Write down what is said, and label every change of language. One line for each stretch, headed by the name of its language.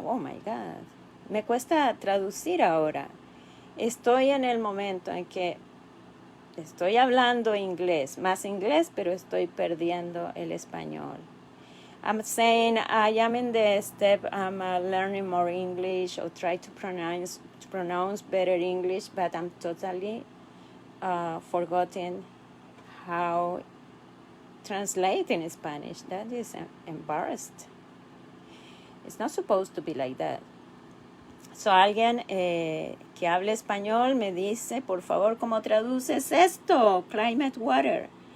English: Oh my God,
Spanish: me cuesta traducir ahora. Estoy en el momento en que estoy hablando inglés, pero estoy perdiendo el español.
English: I'm saying I am in the step, I'm learning more English or try to pronounce better English, but I'm totally forgotten how translate in Spanish. That is embarrassed. It's not supposed to be like that.
Spanish: So alguien que hable español me dice, por favor, ¿cómo traduces esto?
English: Climate water.